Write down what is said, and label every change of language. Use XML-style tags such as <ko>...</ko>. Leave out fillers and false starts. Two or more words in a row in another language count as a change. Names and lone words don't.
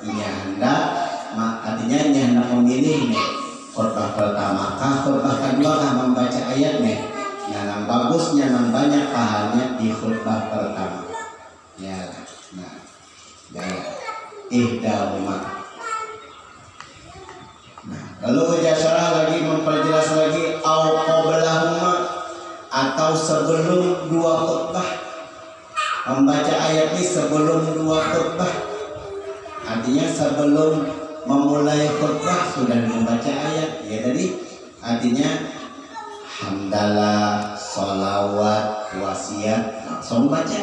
<id>Ini hendak, artinya ini hendak memilih nih khutbah pertama kah, khutbah kedua kah membaca ayatnya. Nah, yang bagusnya yang banyak pahalanya di khutbah pertama. Ya, nah, ya, ihdahuma. Nah, lalu Mujasyarah lagi memperjelas lagi</id> <ar>au qablahuma,</ar> <id>atau sebelum dua khutbah. Membaca ayat ini sebelum dua khutbah. Artinya sebelum memulai khutbah sudah membaca ayat. Ya tadi artinya hamdalah, sholawat, wasiat langsung baca.</id>